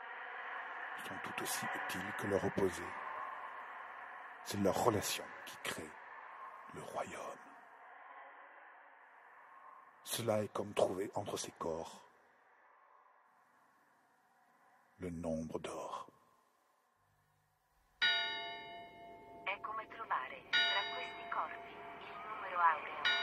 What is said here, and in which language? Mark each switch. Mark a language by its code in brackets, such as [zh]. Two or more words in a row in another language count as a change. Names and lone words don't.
[fr] Ils sont tout aussi utiles que leur opposé. C'est leur relation qui crée le royaume. Cela est comme trouver entre ces corps le nombre d'or. [it] È come trovare tra questi corpi il numero aureo